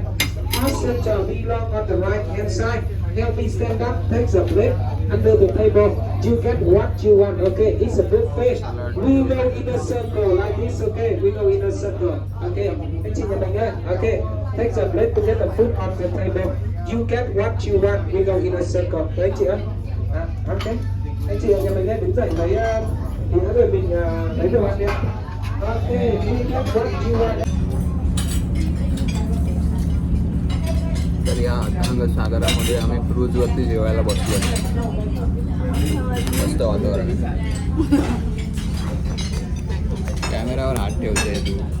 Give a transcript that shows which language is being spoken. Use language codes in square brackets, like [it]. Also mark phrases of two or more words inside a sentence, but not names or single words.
[en] Passenger belong on the right hand side. Help me stand up, take the plate under the table. You get what you want, okay? It's a buffet. We go in a circle like this, okay? We go in a circle, okay? Okay. Take the plate to get the food on the table. You get what you want. We go in a circle. [vi] Đấy chị ơi. Ok. Anh chị ở nhà mình lên đứng dậy lấy thì nữa rồi mình lấy đồ ăn đi. [mr] तर या अथांग सागरामध्ये आम्ही क्रूजवरती जेवायला बसलो. मस्त वातावरण. कॅमेरावर हात ठेवते तू.